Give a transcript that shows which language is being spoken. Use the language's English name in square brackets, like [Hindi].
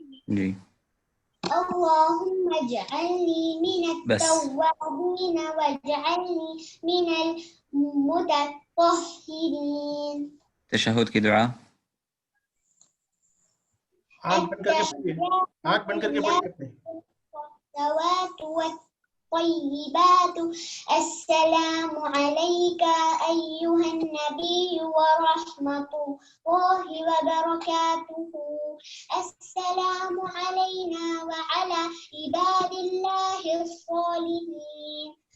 [Arabic] جی اللهم اجعلني من بس. التوابين واجعلني من المتطهرين. [Hindi] تشهد की दुआ. आंख बंद करके पढ़िए, आंख बंद करके पढ़िए अपने। [Arabic] الصلوات والطيبات السلام عليك أيها النبي ورحمة الله وبركاته. السلام علينا وعلى عباد الله الصالحين.